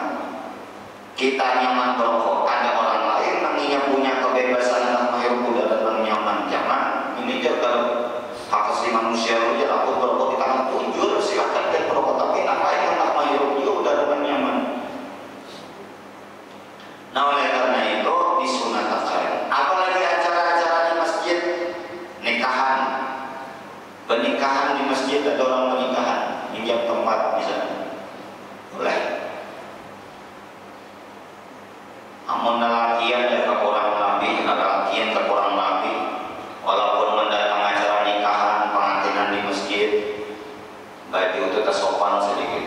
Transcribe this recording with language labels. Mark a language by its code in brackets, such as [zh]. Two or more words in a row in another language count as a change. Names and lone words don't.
[id] Kita nyaman merokok, ada orang lain yang punya kebebasan dan menghirup udara dan nyaman. Jangan. Ini jaga hak asasi manusia. Aku merokok di tangan punjul, silakan kita merokok, tapi yang lain yang tak menghirup juga udara dan nyaman. Nah, oleh karena itu disunatkan. Apalagi acara-acara di masjid, nikahan, pernikahan di masjid, ada orang pernikahan, minjam tempat misalnya, boleh. [bjn] Amun lelakian ya ke kurang lebih, lelakian ke kurang lebih, walaupun mendatang acara nikahan, pengantinan di masjid, baju itu tersopan sedikit.